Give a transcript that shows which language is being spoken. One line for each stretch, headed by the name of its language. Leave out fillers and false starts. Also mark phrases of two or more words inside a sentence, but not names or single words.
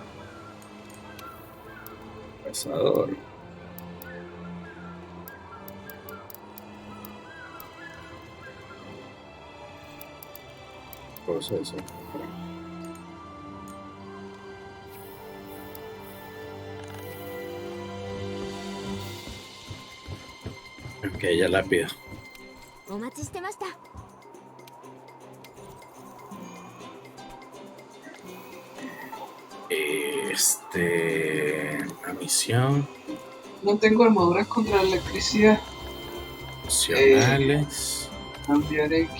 Spanish: Cazador. Cosa eso. Ok, ya la pido.
Japanese: お待ちしてました。
Spanish: La misión. No tengo armaduras contra la electricidad. Opcionales. Cambiar X.